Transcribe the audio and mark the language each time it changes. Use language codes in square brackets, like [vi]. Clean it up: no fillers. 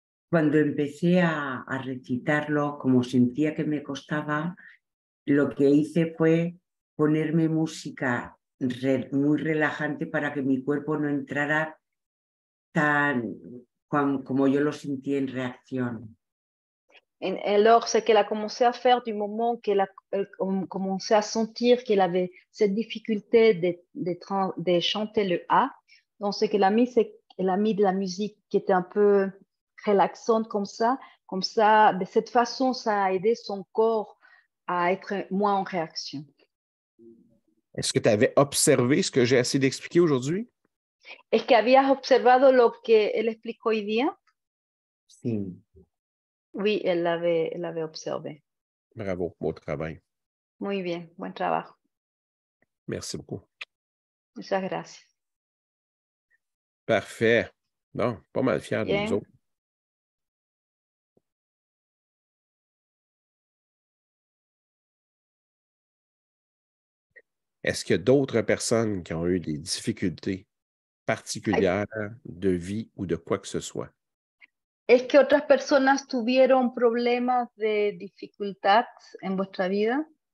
[es] Cuando empecé a recitarlo, como sentía que me costaba, lo que hice fue ponerme música muy relajante para que mi cuerpo no entrara tan como yo lo sentí en reacción. [fr] Alors, c'est qu'elle a commencé à faire du moment qu'elle a commencé à sentir qu'elle avait cette difficulté de chanter le A. Donc, ce qu'elle a mis, c'est qu'elle a mis de la musique qui était un peu relaxante comme ça. Comme ça, de cette façon, ça a aidé son corps à être moins en réaction. Est-ce que tu avais observé ce que j'ai essayé d'expliquer aujourd'hui? [es] ¿Es que habías observado lo que él explicó hoy día? Sí. [fr] Oui, elle l'avait observé. Bravo, beau travail. [es] Muy bien, buen trabajo. [fr] Merci beaucoup. [es] Muchas gracias. [fr] Parfait. Bon, pas mal fier de nous [es] Bien. [fr] autres. Est-ce qu'il y a d'autres personnes qui ont eu des difficultés particulières de vie ou de quoi que ce soit? [es] ¿Es que otras personas tuvieron problemas de dificultad en vuestra vida?